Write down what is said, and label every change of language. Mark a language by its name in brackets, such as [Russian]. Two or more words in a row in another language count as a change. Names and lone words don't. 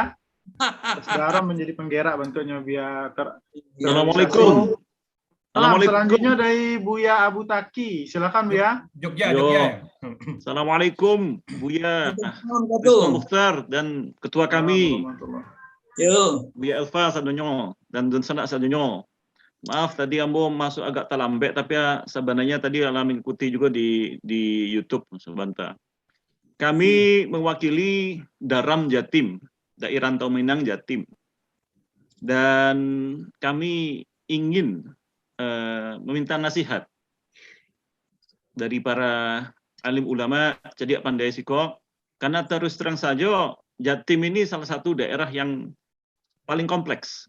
[Indonesian] Daram menjadi penggerak bentuknya biar Assalamualaikum. Salam selanjutnya dari Buya Abu Taki. Silakan Buya. Jogja, Yo. Jogja. Assalamualaikum Buya Wisnu Mukhtar dan ketua kami Buya Elfa [Minangkabau] sadonyo dan Sanak sadonyo. [Indonesian] Maaf tadi ambo masuk agak terlambat tapi ya, sebenarnya tadi alam mengikuti juga di YouTube sebentar. Kami mewakili Daram Jatim, Daerah Rantau Minang Jatim. Dan kami ingin meminta nasihat dari para alim ulama cerdik pandai siko, karena terus terang saja Jatim ini salah satu daerah yang paling kompleks.